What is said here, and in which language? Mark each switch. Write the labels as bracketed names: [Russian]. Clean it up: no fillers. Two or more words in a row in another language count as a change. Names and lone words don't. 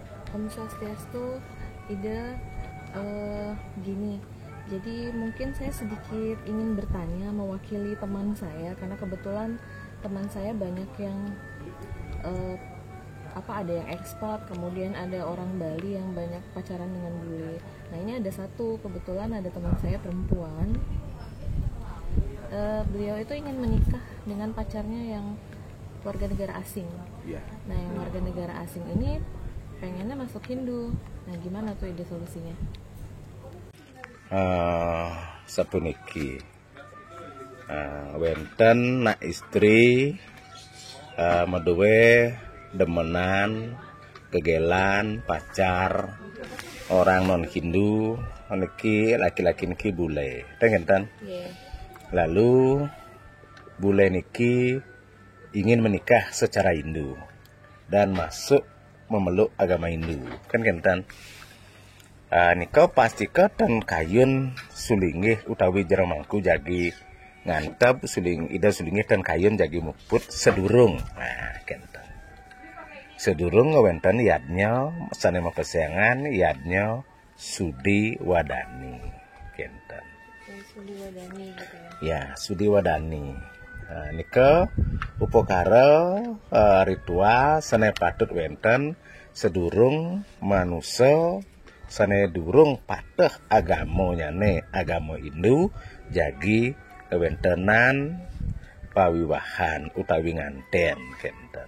[Indonesian] Om Swastiastu. Ida gini, jadi mungkin saya sedikit ingin bertanya mewakili teman saya, karena kebetulan teman saya banyak yang ada yang ekspat, kemudian ada orang Bali yang banyak pacaran dengan bule. Nah ini ada satu, kebetulan ada teman saya perempuan, beliau itu ingin menikah dengan pacarnya yang warga negara asing. Nah yang warga negara asing ini pengennya masuk Hindu. Nah gimana tuh ide solusinya? [Balinese] Sapuniki wenten nak istri meduwe demenan kegelan [Indonesian] pacar orang non Hindu [Balinese] niki laki-laki niki bule tengen. [Indonesian] Lalu bule niki ingin menikah secara Hindu dan masuk memeluk agama Hindu [Balinese] kan kentan. Nika pastika dan kayun sulingih utawi jeremangku jagi ngantap ida sulingih dan kayun jagi muput sedurung. Nah kentan sedurung ngewenten yadnya sane mapesengan yadnya Sudi Wadani kentan. [Indonesian] Sudi Wadani gitu ya. Sudi Wadani. [Balinese] Nika upokara ritual sane patut wenten sedurung manusia sane durung pateh agama nyane agama Hindu jagi wentenan pawiwahan utawi nganten kenten.